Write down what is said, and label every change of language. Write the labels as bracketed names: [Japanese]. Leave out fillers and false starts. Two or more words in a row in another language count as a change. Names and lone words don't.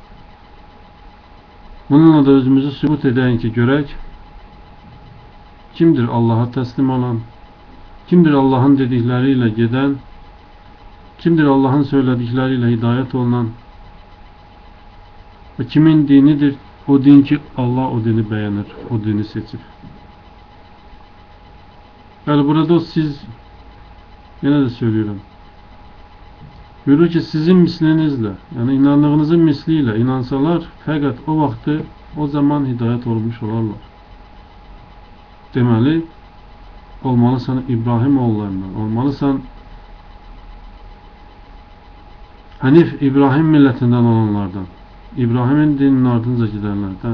[Azerbaijani] Bununla da özümüzü sübut edəyin ki görək kimdir Allah'a təslim olan, kimdir Allah'ın dedikləri ilə gedən, kimdir Allah'ın söylədikləri ilə hidayət olunan və kimin dinidir o din ki Allah o dini bəyənir, o dini seçir. Yəni burada siz, yenə də [Turkish] söylüyorum, Buyurur ki sizin mislinizle, yani inandığınızın misliyle inansalar fakat o vakti o zaman hidayet olmuş olarlar. [Azerbaijani] Deməli, olmalısan İbrahim oğullarından, olmalısan [Turkish] Hanif İbrahim milletinden olanlardan, İbrahim'in dininin ardınca gidenlerden.